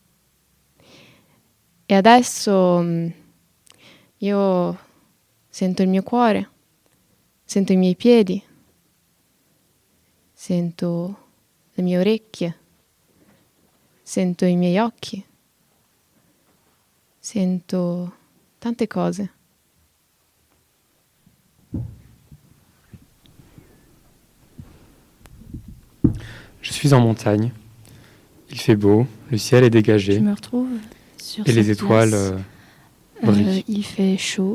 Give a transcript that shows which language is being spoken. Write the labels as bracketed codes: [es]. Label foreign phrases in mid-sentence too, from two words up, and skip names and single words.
[it] E adesso io sento il mio cuore, sento i miei piedi, sento le mie orecchie, sento i miei occhi, sento tante cose. [fr] Je suis en montagne, il fait beau, le ciel est dégagé. Je me retrouve sur et les étoiles brillent. Il fait chaud.